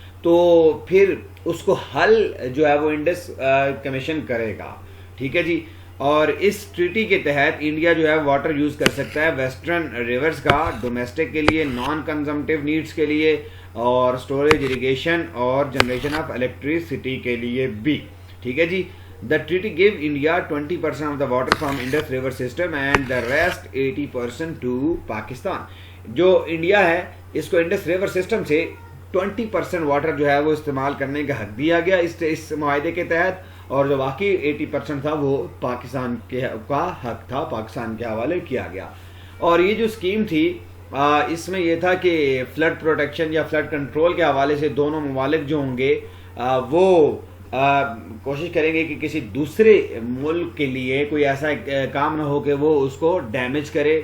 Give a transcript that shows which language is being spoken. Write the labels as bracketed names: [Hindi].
[Urdu] تو پھر اس کو حل جو ہے وہ انڈس کمیشن کرے گا. ٹھیک ہے جی. اور اس ٹریٹی کے تحت انڈیا جو ہے واٹر یوز کر سکتا ہے ویسٹرن ریورز کا ڈومیسٹک کے لیے, نان کنزمپٹیو نیڈس کے لیے, اور سٹوریج, اریگیشن اور جنریشن آف الیکٹریسٹی کے لیے بھی. ٹھیک ہے جی. [English] The treaty gave India 20% of the water from Indus River system and the rest 80% to Pakistan. [Urdu] جو انڈیا ہے اس کو انڈس ریور سسٹم سے 20% واٹر جو ہے وہ استعمال کرنے کا حق دیا گیا اس معاہدے کے تحت, اور جو باقی 80% تھا وہ پاکستان کا حق تھا, پاکستان کے حوالے کیا گیا. اور یہ جو اسکیم تھی اس میں یہ تھا کہ فلڈ پروٹیکشن یا فلڈ کنٹرول کے حوالے سے دونوں ممالک جو ہوں گے وہ کوشش کریں گے کہ کسی دوسرے ملک کے لیے کوئی ایسا کام نہ ہو کہ وہ اس کو ڈیمیج کرے.